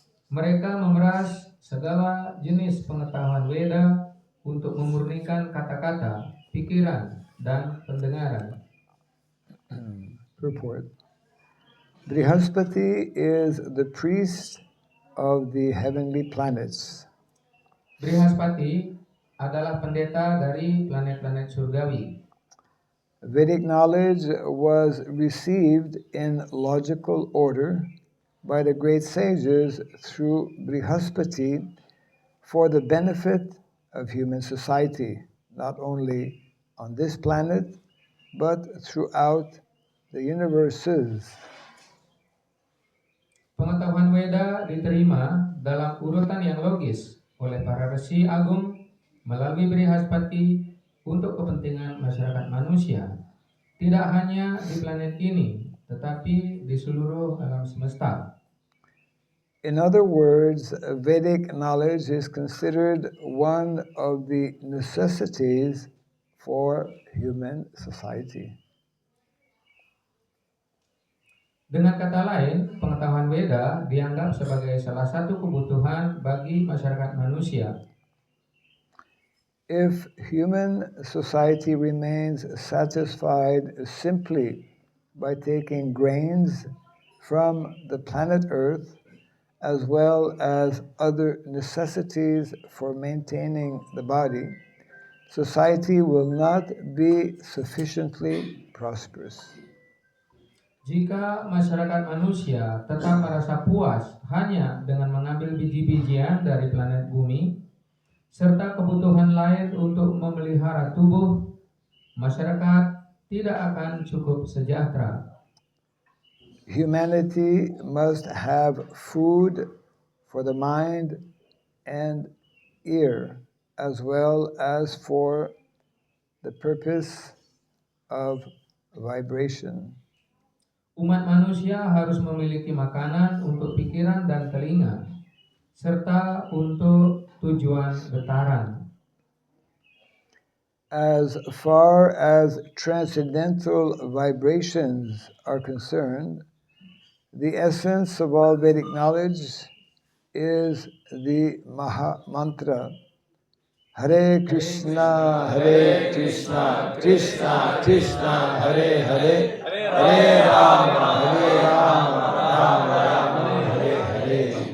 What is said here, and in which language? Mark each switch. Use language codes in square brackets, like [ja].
[id] Mereka memeras segala jenis pengetahuan Weda untuk memurnikan kata-kata, pikiran, dan pendengaran. [en] Purport. Brihaspati is the priest of the heavenly planets. [id] Brihaspati adalah pendeta dari planet-planet surgawi. [en] Vedic knowledge was received in logical order by the great sages through Brihaspati for the benefit of human society, not only on this planet, but throughout the universes. [id] Pengetahuan Weda diterima dalam urutan yang logis oleh para Resi Agung melalui Brihaspati untuk kepentingan masyarakat manusia, tidak hanya di planet ini, tetapi di seluruh alam semesta. [en] In other words, Vedic knowledge is considered one of the necessities for human society. [id] Dengan kata lain, pengetahuan Weda dianggap sebagai salah satu kebutuhan bagi masyarakat manusia. [en] If human society remains satisfied simply by taking grains from the planet Earth, as well as other necessities for maintaining the body, society will not be sufficiently prosperous. [id] Jika masyarakat manusia tetap merasa puas hanya dengan mengambil biji-bijian dari planet bumi, serta kebutuhan lain untuk memelihara tubuh, masyarakat tidak akan cukup sejahtera. [en] Humanity must have food for the mind and ear, as well as for the purpose of vibration. [id] Umat manusia harus memiliki makanan untuk pikiran dan telinga, serta untuk tujuan getaran. [en] As far as transcendental vibrations are concerned, the essence of all Vedic knowledge is the Maha Mantra. [sa] Hare Krishna, Krishna Krishna, Hare Hare, Hare Rama, Rama Rama, Hare Hare.